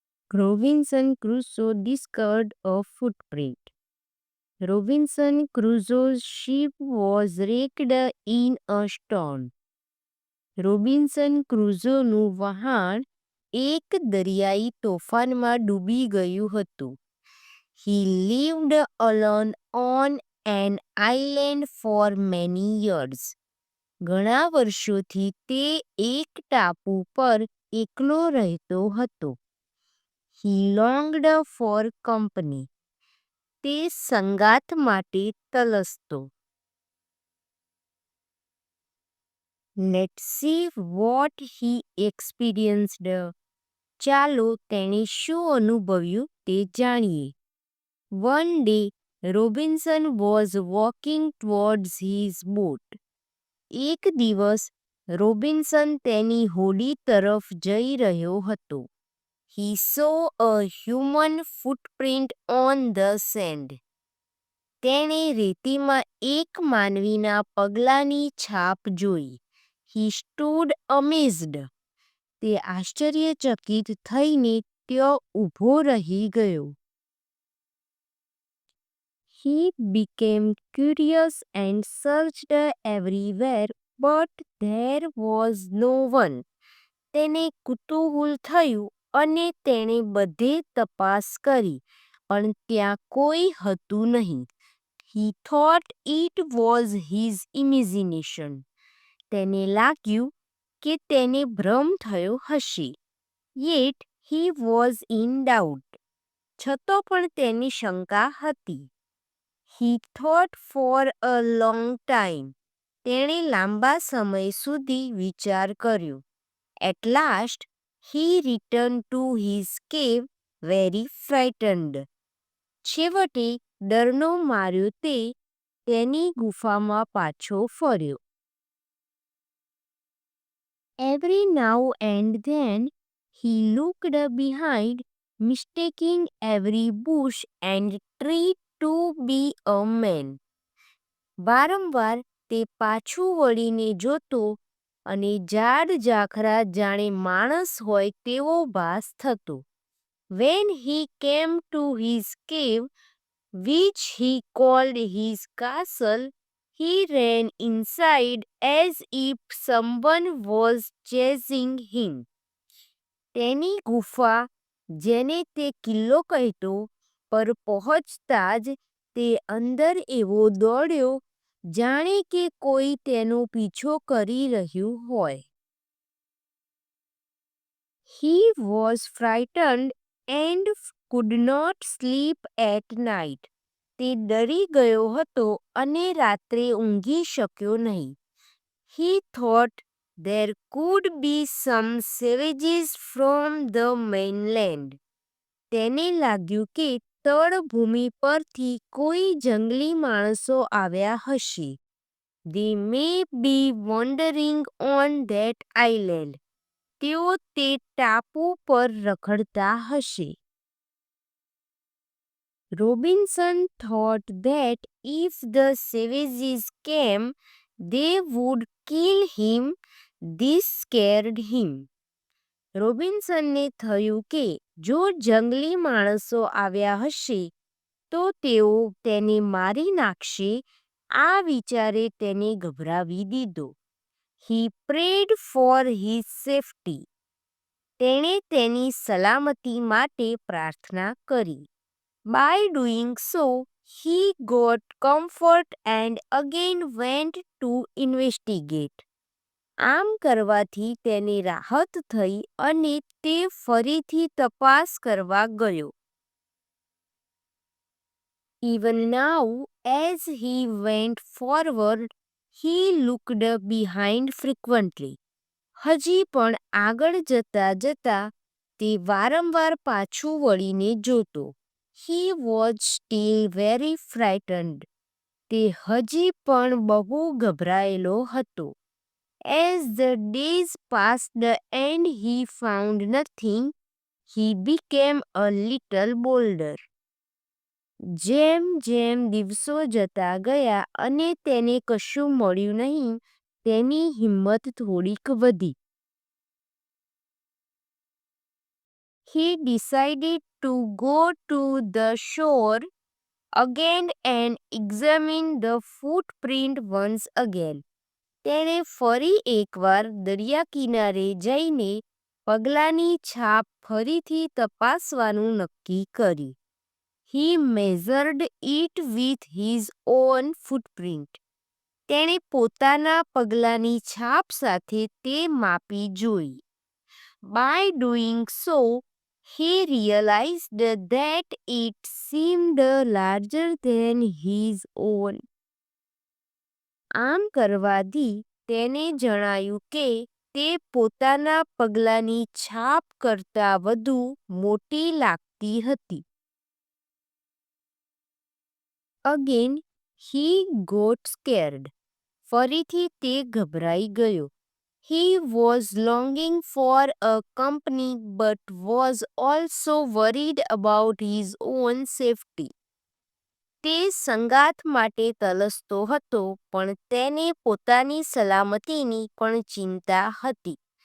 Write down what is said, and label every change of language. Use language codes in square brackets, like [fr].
[en] Robinson Crusoe discovered a footprint. Robinson Crusoe's ship was wrecked in a storm. [gu] Robinson ક્રુઝોનું વહાણ એક દરિયાઈ તોફાનમાં ડૂબી ગયું હતું. [en] He lived alone on an island for many years. [gu] ઘણા વર્ષોથી તે એક ટાપુ પર એકલો રહેતો હતો. [en] He longed for company. [gu] તે સંગાથ માટે તલસતો. [en] Let's see what he experienced. [gu] ચાલો તેણે શું અનુભવ્યું તે જાણીએ. [en] One day, Robinson was walking towards his boat. [gu] એક દિવસ રોબિન્સન તેની હોડી તરફ જઈ રહ્યો હતો. [en] He saw a human footprint on the sand. [gu] તેણે રેતીમાં એક માનવીના પગલાંની છાપ જોઈ. [en] He stood amazed. [gu] તે આશ્ચર્યચકિત થઈને ત્યાં ઊભો રહી ગયો. [en] He became curious and searched everywhere, but there was no one. [gu] તેને કુતૂહલ થયું અને તેણે બધે તપાસ કરી, પણ ત્યાં કોઈ હતું નહીં. [en] He thought it was his imagination. [gu] તેને લાગ્યું કે તેને ભ્રમ થયો હશે. [en] Yet he was in doubt. [gu] છતો પણ તેની શંકા હતી. [en] He thought for a long time. [gu] તેણે લાંબા સમય સુધી વિચાર કર્યો. [en] At last, he returned to his cave very frightened. [gu] છેવટે ડરનો માર્યો તે તેની ગુફામાં પાછો ફર્યો. [en] Every now and then, he looked behind, mistaking every bush and tree to be a man. [gu] વારંવાર તે પાછું વળીને જોતો અને ઝાડ ઝાખરા જાણે માણસ હોય તેવો ભાસ થતો. [en] When he came to his cave, which he called his castle, he ran inside as if someone was chasing him. [gu] તેની ગુફા, જેને તે કિલ્લો કહેતો, પર પહોંચતા જ તે અંદર એવો દોડ્યો જાણે કે કોઈ તેનો પીછો કરી રહ્યું હોય. [en] He was frightened and could not sleep at night. [gu] તે ડરી ગયો હતો અને રાત્રે ઊંઘી શક્યો નહીં. [en] He thought there could be some savages from the mainland. [gu] તેને લાગ્યું કે તળભૂમિ પરથી કોઈ જંગલી માણસો આવ્યા હશે. [en] They may be wandering on that island. [gu] તેઓ તે ટાપુ પર રખડતા હશે. [en] Robinson thought that if the savages came, they would kill him. This scared him. [gu] રોબિન્સનને થયું કે જો જંગલી માણસો આવ્યા હશે તો તેઓ તેને મારી નાખશે. આ વિચારે તેને ગભરાવી દીધો. [en] He prayed for his safety. [gu] તેણે તેની સલામતી માટે પ્રાર્થના કરી. [en] By doing so, he got comfort and again went to investigate. [gu] આમ કરવાથી તેને રાહત થઈ અને તે ફરીથી તપાસ કરવા ગયો. [en] Even now, as he went forward, He looked behind frequently. [gu] હજી પણ આગળ જતા જતા તે વારંવાર પાછું વળીને જોતો. [en] He was still very frightened. [gu] તે હજી પણ બહુ ગભરાયેલો હતો. [en] As the days passed and he found nothing, he became a little bolder. [gu] જેમ જેમ દિવસો જતા ગયા અને તેને કશું મળ્યું નહીં, તેની હિંમત થોડીક વધી. [en] He decided to go to the shore again and examine the footprint once again. [gu] તેણે ફરી એકવાર દરિયા કિનારે જઈને પગલાંની છાપ ફરીથી તપાસવાનું નક્કી કર્યું. [en] He measured it with his own footprint. [gu] તેણે પોતાના પગલાંની છાપ સાથે તે માપી જોઈ. [en] By doing so, he realized that it seemed larger than his own. [gu] આમ કરવાથી તેને જણાયું કે તે પોતાના પગલાંની છાપ કરતાં વધુ મોટી લાગતી હતી. [en] Again, he got scared. [gu] ફરીથી તે ગભરાઈ ગયો. [en] He was longing for a company but was also worried about his own safety. [gu] તે સંગાથ માટે તલસતો હતો પણ તેને પોતાની સલામતીની પણ ચિંતા હતી.